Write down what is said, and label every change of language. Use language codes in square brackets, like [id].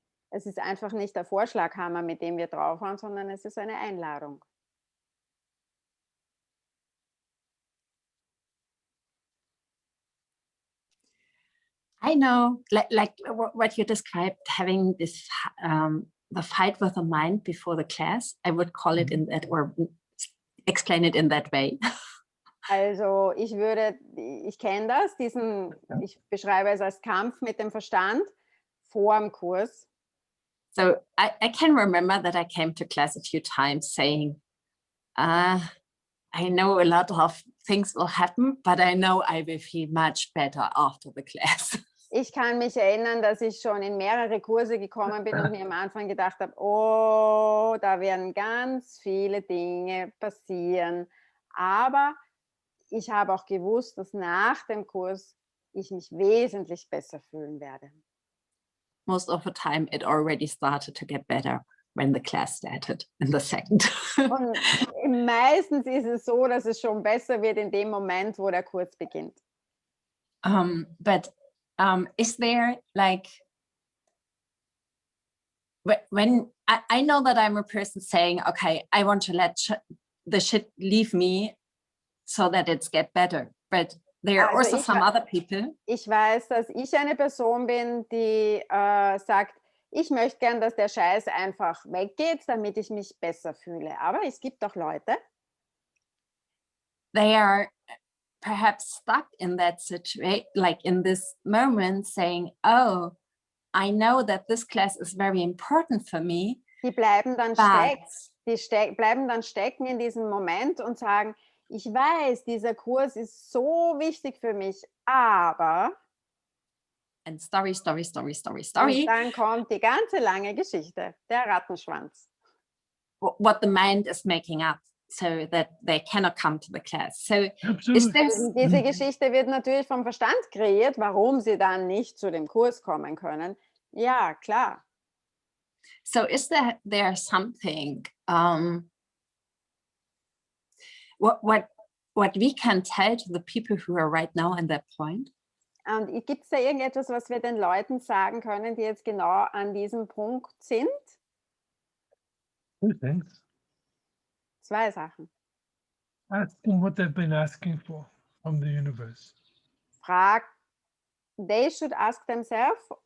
[de] Es ist einfach nicht der Vorschlaghammer, mit dem wir draufhauen, sondern es ist eine Einladung. [en] I know, like what you described, having this the fight with the mind before the class. I would call it in that, or explain it in that way. [de] Also ich kenne das, ich beschreibe es als Kampf mit dem Verstand vor dem Kurs. [en] So I can remember that I came to class a few times saying, I know a lot of things will happen, but I know I will feel much better after the class. [de] Ich kann mich erinnern, dass ich schon in mehrere Kurse gekommen bin und mir am Anfang gedacht habe, oh, da werden ganz viele Dinge passieren. Aber ich habe auch gewusst, dass nach dem Kurs ich mich wesentlich besser fühlen werde. [en] Most of the time, it already started to get better when the class started in the second. [de] Und meistens ist es so, dass es schon besser wird in dem Moment, wo der Kurs beginnt. [en] But is there like, when I know that I'm a person saying, okay, I want to let the shit leave me so that it's get better. But there are [de] Also [en] also some other people. [de] Ich weiß, dass ich eine Person bin, die sagt, ich möchte gern, dass der Scheiß einfach weggeht, damit ich mich besser fühle. Aber es gibt auch Leute, [en] They are perhaps stuck in that situation, like in this moment saying, oh, I know that this class is very important for me, [de] die bleiben dann [en] but [de] bleiben dann stecken in diesem Moment und sagen, ich weiß, dieser Kurs ist so wichtig für mich, aber [en] and story. [de] und dann kommt die ganze lange Geschichte, der Rattenschwanz. [en] What the mind is making up so that they cannot come to the class. So is Absolutely. there, [de] Diese Geschichte wird natürlich vom Verstand kreiert, warum sie dann nicht zu dem Kurs kommen können. Ja, klar. [en] so is there something what we can tell to the people who are right now in that point? [de] Und gibt es da irgendetwas, was wir den Leuten sagen können, die jetzt genau an diesem Punkt sind? [en] 2 things. [de] 2 Sachen. [en] Ask them what they've been asking for from the universe. They should ask themselves,